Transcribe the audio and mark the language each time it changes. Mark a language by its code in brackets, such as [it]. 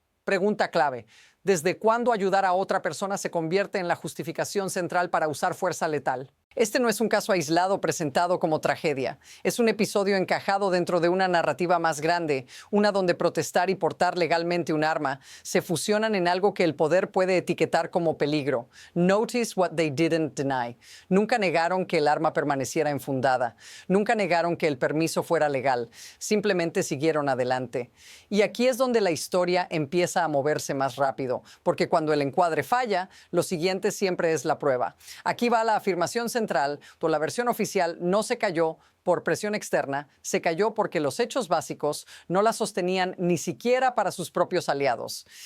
[es] Pregunta clave: ¿desde cuándo ayudar a otra persona se convierte en la justificación central para usar fuerza letal? Este no es un caso aislado presentado como tragedia. Es un episodio encajado dentro de una narrativa más grande, una donde protestar y portar legalmente un arma se fusionan en algo que el poder puede etiquetar como peligro. [en] Notice what they didn't deny. [es] Nunca negaron que el arma permaneciera enfundada. Nunca negaron que el permiso fuera legal. Simplemente siguieron adelante. Y aquí es donde la historia empieza a moverse más rápido, porque cuando el encuadre falla, lo siguiente siempre es la prueba. Aquí va la afirmación central, la versión oficial no se cayó por presión externa, se cayó porque los hechos básicos no la sostenían ni siquiera para sus propios aliados.